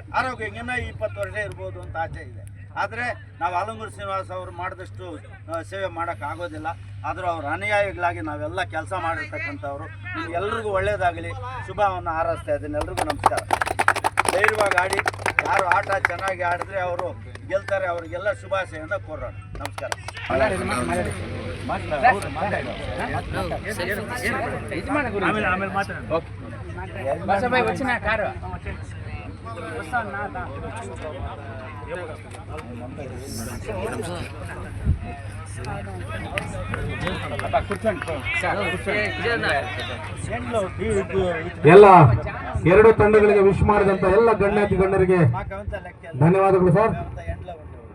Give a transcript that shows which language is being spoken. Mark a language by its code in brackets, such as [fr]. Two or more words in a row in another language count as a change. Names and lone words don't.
[kn] ಆರೋಗ್ಯ ಇನ್ನೂ 20 ವರ್ಷ ಇರ್ಬೋದು ಅಂತ ಆಸೆ ಇದೆ. ಆದರೆ ನಾವು ಆಲಂಗೂರು ಶ್ರೀನಿವಾಸ ಅವರು ಮಾಡಿದಷ್ಟು ಸೇವೆ ಮಾಡೋಕ್ಕಾಗೋದಿಲ್ಲ. ಆದರೂ ಅವ್ರ ಅನುಯಾಯಿಗಳಾಗಿ ನಾವೆಲ್ಲ ಕೆಲಸ ಮಾಡಿರ್ತಕ್ಕಂಥವ್ರು. ನಿಮ್ಗೆಲ್ರಿಗೂ ಒಳ್ಳೆಯದಾಗಲಿ, ಶುಭವನ್ನು ಹಾರೈಸ್ತಾ ಇದ್ದೀನಿ. ಎಲ್ರಿಗೂ ನಮಸ್ಕಾರ. ಧೈರ್ಯವಾಗಿ ಆಡಿ, ಯಾರು ಆಟ ಚೆನ್ನಾಗಿ ಆಡಿದ್ರೆ ಅವರು ಗೆಲ್ತಾರೆ. ಅವ್ರಿಗೆಲ್ಲ ಶುಭಾಶಯದಿಂದ ಕೋರೋಣ. ನಮಸ್ಕಾರ. బసబాయ్ వచ్చిన కారు ಎಲ್ಲ ಎರಡು ತಂಡಗಳಿಗೆ ವಿಶ್ ಮಾಡಿದಂತ ಎಲ್ಲ ಗಣ್ಯಾತಿ ಗಣ್ಯರಿಗೆ ಧನ್ಯವಾದಗಳು ಸರ್.